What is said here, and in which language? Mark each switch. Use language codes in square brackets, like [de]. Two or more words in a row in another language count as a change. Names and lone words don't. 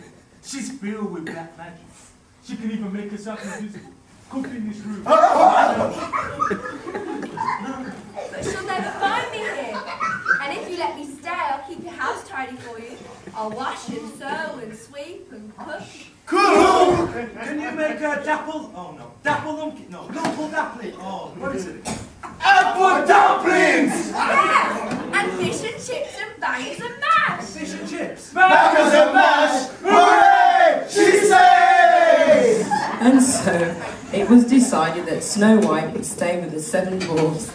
[en] She's filled with black magic. She can even make herself invisible. Come in this room. But she'll never find me here. And if you let me stay, I'll keep your house tidy for you. I'll wash and sew and sweep and cook. Cool. Can you make a dapple? Oh no, dapple lumpkin. No, lumple dappling. Oh, what is it? Apple dumplings. Yeah, and fish and chips and bangers and mash. Fish and chips. Bangers and mash. Hooray! She says. And so, it was decided that Snow White would stay with the 7 dwarfs.